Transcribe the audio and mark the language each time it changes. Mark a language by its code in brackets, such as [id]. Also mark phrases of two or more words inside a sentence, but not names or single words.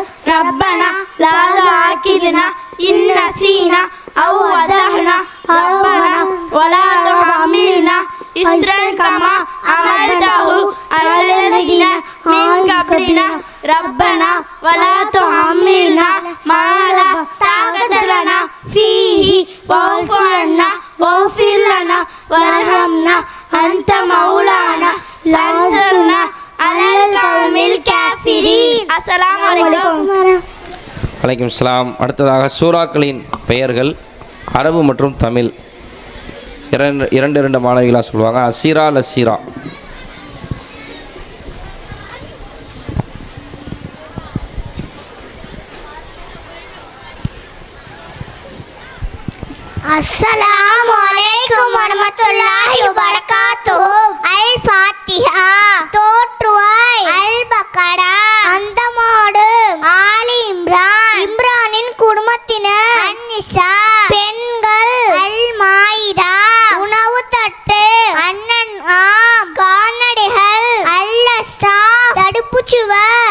[ar] ربنا لا تؤاخذنا إن نسينا أو أخطأنا ربنا ولا تحملنا إصرا كما حملته على الذين من قبلنا ربنا ولا تحملنا ما لا طاقة لنا فيه واعف عنا واغفر لنا وارحمنا أنت مولانا لانصرنا على القوم الكافرين. السلام عليكم. وعليكم السلام. [ta] அடுத்ததாக சூறாக்களின் பெயர்கள் அரபு மற்றும் தமிழ் இரண்டு மாணவிகளாக சொல்லுவாங்க. அசீரா லசீரா. [ar] السلام عليكم ورحمة الله وبركاته. [ta] அல் ஃபாத்திஹா தோற்றுவாய். அல் பக்கரா அந்தமோடு. ஆலி இம்ரான் இம்ரானின் குடும்பத்தினர். அந்நிசா பெண்கள். அல் மாயிதா உணவு தட்டு. அன்னன் ஆம் கால்நடைகள். அல்லஸ்தா தடுப்புச்சுவர்.